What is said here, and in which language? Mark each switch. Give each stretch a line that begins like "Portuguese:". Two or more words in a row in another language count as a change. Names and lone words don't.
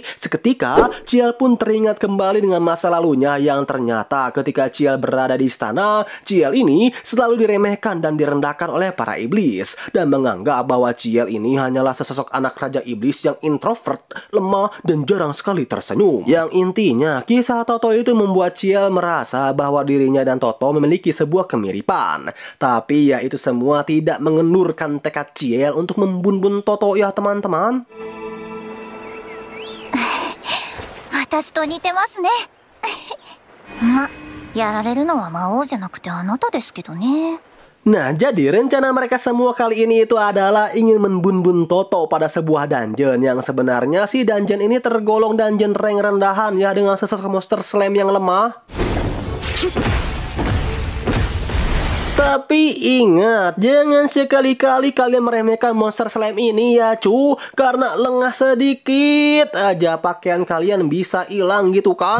Indonesian: Seketika, Ciel pun teringat kembali dengan masa lalunya yang ternyata ketika Ciel berada di istana, Ciel ini selalu diremehkan dan direndahkan oleh para iblis, dan menganggap bahwa Ciel ini hanyalah sesosok anak Raja Iblis yang introvert, lemah, dan jarang sekali tersenyum. Yang intinya, kisah Toto itu membuat Ciel merasa bahwa dirinya dan Toto memiliki sebuah kemiripan. Tapi ya itu semua tidak mengendurkan tekad Ciel untuk membun-bun Toto ya teman-teman.
Japanese: 私と似てますね。ま、やられるのは魔王じゃなくてあなたですけどね。
Indonesian: Nah, jadi rencana mereka semua kali ini itu adalah ingin membun-bun Toto pada sebuah dungeon yang sebenarnya sih dungeon ini tergolong
English: dungeon rank
Indonesian: rendahan ya dengan sesosok
English: monster slam
Indonesian: yang lemah. Tapi ingat, jangan sekali-kali kalian meremehkan
English: monster slime
Indonesian: ini ya cu, karena lengah sedikit aja pakaian kalian bisa hilang gitu kan.